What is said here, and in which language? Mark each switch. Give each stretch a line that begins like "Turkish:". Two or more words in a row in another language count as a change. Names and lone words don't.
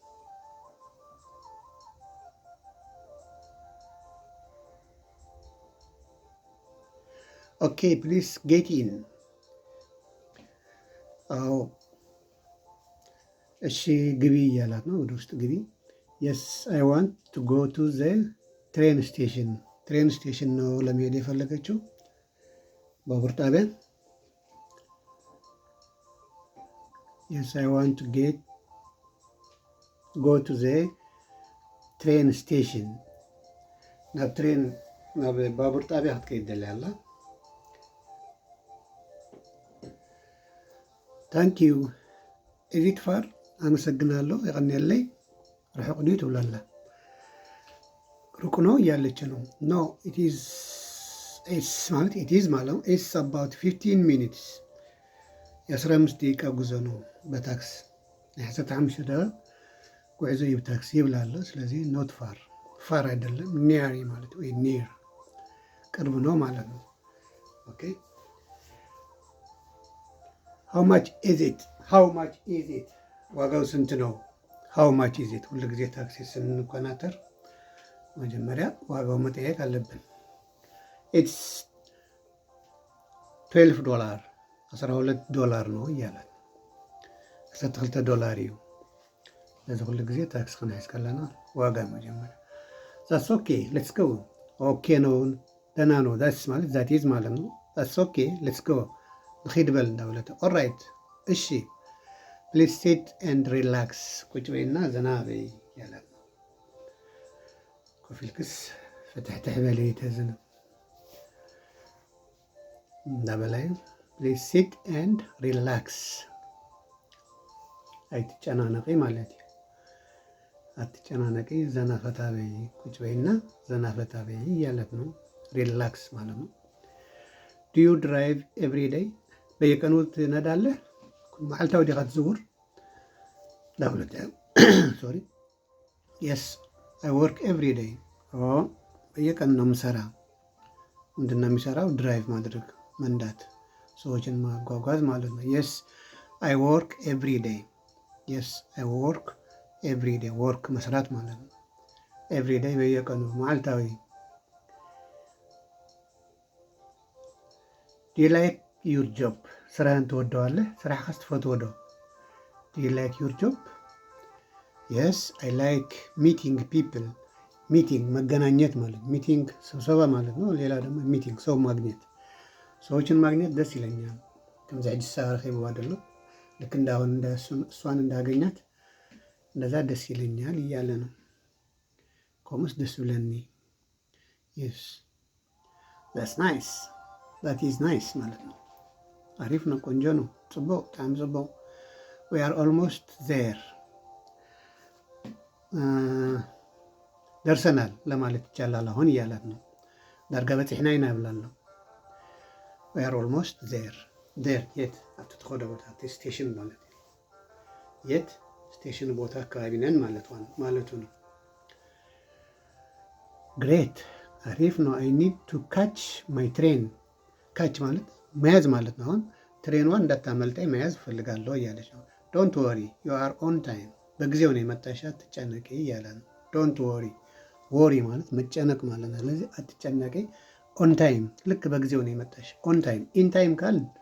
English: okay please get in
Amharic: አዎ እሺ ግቢ እያላት ነው ወደ ውስጥ ግቢ
English: yes I want to go to the train station
Amharic: ነው ለመሄድ የፈለገችው ባቡር ጣቢያ
English: yes I want to go to the train station
Tigrinya: ናብ ባቡር ጣቢያ ክትከይድ ደላ ያላ
English: thank you is it far አመሰግናለሁ የቀን ያለኝ
Tigrinya: ርሕቅ ዲዩ ትብላላ
Amharic: ሩቅ ነው እያለች ነው። ኖ ኤስ ማለት ኢትዝ ማለት ነው።
English: it's about 15 minutes
Amharic: የ15 ደቂቃ ጉዞ ነው በታክስ
Tigrinya: ናይ 15 ደቂቃ ጉዕዞ እዩ ብታክሲ ይብል ኣሎ።
Amharic: ስለዚ
English: not far
Amharic: አይደለም ኒር ማለት ወይ ኒር ቅርብ ነው ማለት ነው።
English: okay how much is it
Amharic: ዋጋው ስንት ነው?
English: how much is it
Amharic: ሁሉ ጊዜ ታክሲ ስንቆናተር መጀመሪያ ዋጋው መጠየቅ አለብን።
English: it's $12
Amharic: $12 ነው
Tigrinya: እያለን $12 እዩ። ለዚ ኩሉ ግዜ ታክሲ ክንሕዝ ከለና ዋጋ መጀመሪያ
English: that's okay let's go
Amharic: ኦኬ ነው ደህና ነው
Tigrinya: ዛትስ ማለት ዛት ኢዝ ማለት ነው።
English: that's okay let's go
Tigrinya: ንኸይድ በል እንዳብለተ ኦልራይት እሺ
English: please sit and relax
Amharic: ቁጭ በይና ዘና በይ ያላት ነው።
Tigrinya: ኮፍ ኢልክስ ፍትሕትሕ በለይ ተዝንም
Amharic: እንዳበላይ
English: please sit and relax
Tigrinya: አይትጨናነቂ ማለት እዩ።
Amharic: አትጨናነቂ ዘና ፈታ በይ ቁጭ በይና ዘና ፈታ በይ እያለት ነው። ሪላክስ ማለት ነው።
English: do you drive every day
Amharic: በየቀኑ ትነዳለህ?
Tigrinya: መዓልታዊ ዲኻ ትዝውር ዳብለተ
English: sorry yes I work every day
Amharic: በየቀኑ ነው የምሰራ። ምንድን ነው የሚሰራው? ድራይቭ ማድረግ መንዳት፣ ሰዎችን ማጓጓዝ ማለት ነው።
English: yes I work every day yes I work every day
Amharic: ወርክ መስራት ማለት ነው።
English: every day
Amharic: በየቀኑ መዓልታዊ።
English: do you like your job
Amharic: ስራህን ትወደዋለህ?
Tigrinya: ስራሕካስ ትፈትዎ ዶ?
English: do you like your job? yes I like meeting people
Amharic: ሚቲንግ መገናኘት ማለት ሚቲንግ ስብሰባ ማለት ነው። ሌላ ደግሞ ሚቲንግ ሰው ማግኘት፣ ሰዎችን ማግኘት ደስ ይለኛል።
Tigrinya: ከምዚ ሕጂ ረኺብዋ ደሎ
Amharic: ልክ እንዳሁን እሷን እንዳገኛት እንደዛ ደስ ይለኛል እያለ ነው።
Tigrinya: ኮምስ ደስ ብለኒ
English: yes that's nice that is nice
Amharic: ማለት ነው። አሪፍ ነው፣ ቆንጆ ነው፣ ጽቡቅ በጣም ጽቡቅ።
English: we are almost there
Amharic: ደርሰናል ለማለት ይቻላል አሁን እያላት ነው።
Tigrinya: ዳርጋ በፂሕና ኢና ይብላለሁ።
English: we are almost there there
Tigrinya: የት ኣብቲ ትኸዶ ቦታ ስቴሽን ማለት እዩ።
Amharic: የት ስቴሽን ቦታ አካባቢ ነን ማለቱ ነው። ግሬት አሪፍ ነው።
English: I need to catch my train
Amharic: ካች ማለት መያዝ ማለት ነው። አሁን ትሬንዋን እንዳታመልጠኝ መያዝ እፈልጋለሁ እያለች ነው።
English: don't worry you are on time
Amharic: በጊዜው ነው የመጣሽ አትጨነቂ እያለ ነው።
English: don't worry worry
Amharic: ማለት መጨነቅ ማለት ነው። ስለዚህ አትጨነቂ
English: on time
Amharic: ልክ በጊዜው ነው የመጣሽ።
English: on time in time cal